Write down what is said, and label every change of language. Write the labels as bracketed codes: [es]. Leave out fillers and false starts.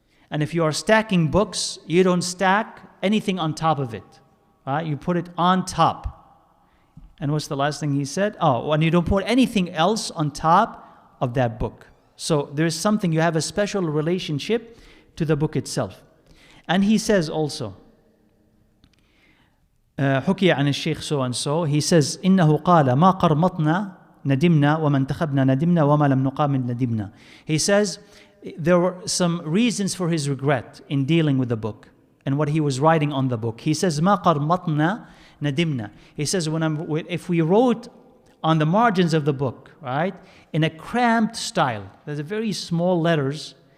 [en] And if you are stacking books, you don't stack anything on top of it. Right? You put it on top. And what's the last thing he said? Oh, and you don't put anything else on top of that book. So there's something, you have a special relationship to the book itself. And he says also, [ar] حكي عن الشيخ [en] so and so, he says, [ar] إنه قال ما قرمطنا ندمنا وما انتخبنا ندمنا وما لم نقامل ندمنا. [en] He says there were some reasons for his regret in dealing with the book and what he was writing on the book. He says [ar] ما قرمطنا ندمنا. [en] He says if we wrote on the margins of the book, right, in a cramped style, there's a very small letters.